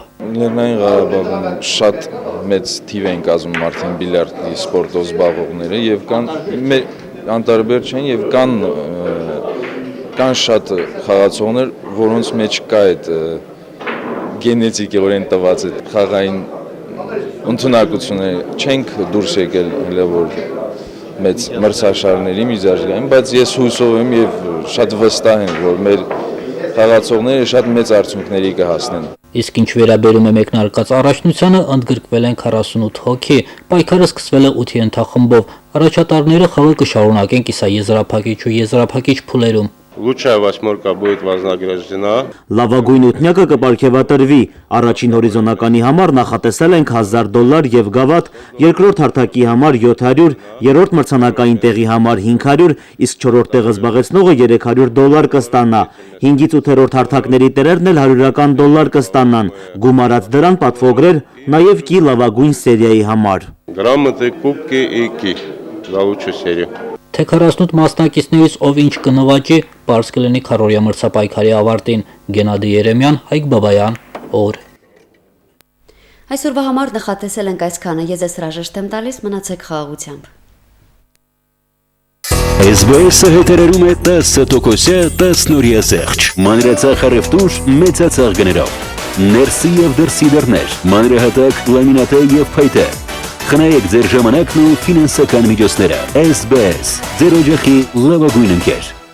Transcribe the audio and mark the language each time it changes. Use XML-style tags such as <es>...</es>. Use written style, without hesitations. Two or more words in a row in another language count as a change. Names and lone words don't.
<hy>Լեռնային Ղարաբաղում շատ մեծ թիվ են կազմում արդեն բիլիարդի սպորտով զբաղվողները եւ կան անտարբեր չեն եւ կան շատ խաղացողներ, որոնց մեջ կա այդ գենետիկորեն տված այդ խաղային ընդունակությունները, չենք դուրս եկել հələ որ մեծ մրցաշարների միջազգային, բայց ես հուսով եմ եւ շատ վստահ եմ, որ մեր խաղացողները շատ մեծ արդյունքների կհասնեն։ Իսկ ինչ վերաբերում է մեկնարկած առաջնությանը, ընդգրկվել են 48 հոգի, պայքարը սկսվել է 8 ենթախմբով, առաջատարները խաղը կշարունակեն կիսաեզրափակիչ ու եզրափակիչ փուլերում։</hy> <ru>Лучшая восьмерка будет вознаграждена։</ru> <hy>Լավագույն ութնյակը կպարգևատրվի։ Առաջին հորիզոնականի համար նախատեսել ենք $1000 եւ գավաթ, երկրորդ հարթակի համար 700, երրորդ մրցանակային տեղի համար 500, իսկ չորրորդ տեղը զբաղեցնողը $300 կստանա։ 5-ից 8-րդ հարթակների տերերն էլ $100 կստանան։ Գումարած դրան պատվոգրեր նաեւ կի լավագույն սերիայի համար։</hy> <ru>Грамоты, кубки и ки за лучшую серию։</ru> <hy>Թե 48 մասնակիցներից ով ինչ կնվաճի, պարզ կլինի քառորյա մրցապայքարի ավարտին։ Գենադի Երեմյան, Հայկ Բաբայան, օր։ Այսօրվա համար նախատեսել ենք այսքանը, ես ես հրաժեշտ եմ տալիս, մնացեք խաղաղությամբ։ SBS-ը հետերերում է 10% 10-օրյա զեղչ, մանրացախ առևտուր մեծացախ գներով, ներսի և դրսի դռներ, մանրահատակ, լամինատե և փայտե, Խնայեք ձեր ժամանակն ու ֆինանսական միջոցները։ SBS ձեր օջախի լավագույն ընկեր։</hy>